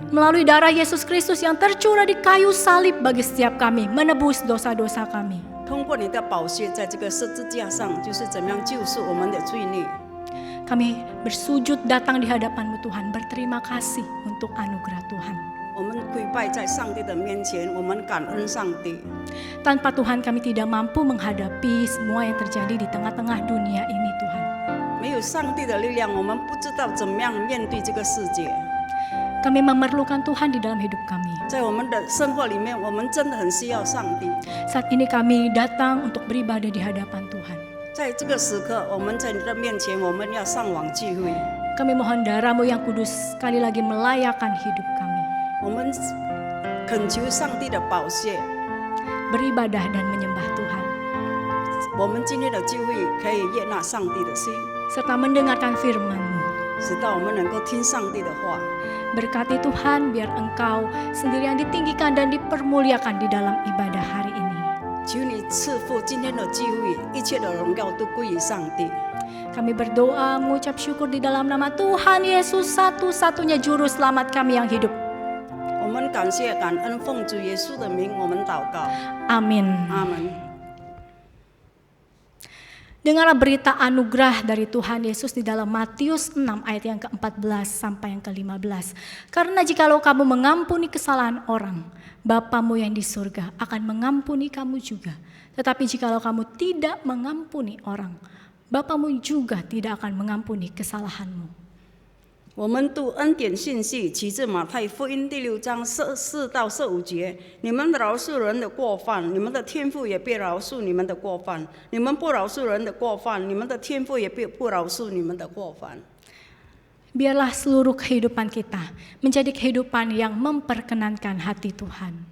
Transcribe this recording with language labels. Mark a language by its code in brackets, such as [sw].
[id] Melalui darah Yesus Kristus yang tercurah di kayu salib bagi setiap kami, menebus dosa-dosa kami. [zh] 通过你的宝血，在这个十字架上，就是怎么样救赎我们的罪孽。 [id] Kami bersujud datang di hadapan-Mu Tuhan, berterima kasih untuk anugerah Tuhan. [zh] 我们跪拜在上帝的面前，我们感恩上帝。 [id] Tanpa Tuhan kami tidak mampu menghadapi semua yang terjadi di tengah-tengah dunia ini Tuhan. [zh] 没有上帝的力量，我们不知道怎么样面对这个世界。 [id] Kami memerlukan Tuhan di dalam hidup kami. [zh] 在我们的生活里面，我们真的很需要上帝。 [id] Saat ini kami datang untuk beribadah di hadapan Tuhan. [zh] 在这个时刻，我们在你的面前，我们要上网聚会。 [id] Kami mohon darah-Mu yang kudus sekali lagi melayakkan hidup kami. [zh] 我们恳求上帝的宝血， [id] Beribadah dan menyembah Tuhan, [zh] 我们今天的聚会可以悦纳上帝的心， [id] serta mendengarkan firman-Mu. [zh] 使到我们能够听上帝的话。 [id] Berkati Tuhan biar Engkau sendiri yang ditinggikan dan dipermuliakan di dalam ibadah hari ini. [zh] 求你赐福今天的聚会，一切的荣耀都归于上帝。 [id] Kami berdoa mengucap syukur di dalam nama Tuhan Yesus, satu-satunya juru selamat kami yang hidup. [zh] 我们感谢感恩，奉主耶稣的名，我们祷告， [id] Amin. [zh] 阿门。 [id] Dengarlah berita anugerah dari Tuhan Yesus di dalam Matius 6 ayat yang ke-14 sampai yang ke-15. Karena jikalau kamu mengampuni kesalahan orang, Bapamu yang di surga akan mengampuni kamu juga. Tetapi jikalau kamu tidak mengampuni orang, Bapamu juga tidak akan mengampuni kesalahanmu. [zh] 我们读恩典信息，取自马太福音第6章14到15节。你们饶恕人的过犯，你们的天父也必饶恕你们的过犯；你们不饶恕人的过犯，你们的天父也必不饶恕你们的过犯。 [id] Biarlah seluruh kehidupan kita menjadi kehidupan yang memperkenankan hati Tuhan.